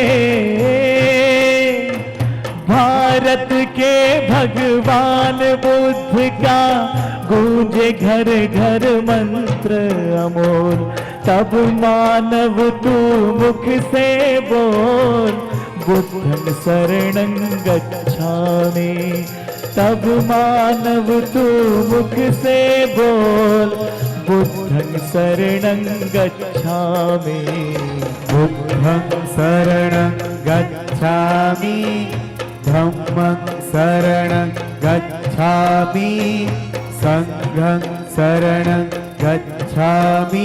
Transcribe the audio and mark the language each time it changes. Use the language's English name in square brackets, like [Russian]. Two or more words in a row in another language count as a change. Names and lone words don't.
[Hindi] भारत के भगवान बुद्ध का गूंजे घर घर मंत्र अमोल, तब मानव तू मुख से बोल [Pali] बुद्धं शरणं गच्छामि। [Hindi] तब मानव तू मुख से बोल [Pali] बुद्धं शरणं गच्छामि। बुद्धं शरणं गच्छामि, धम्मं शरणं गच्छामि, संघं शरणं गच्छामि।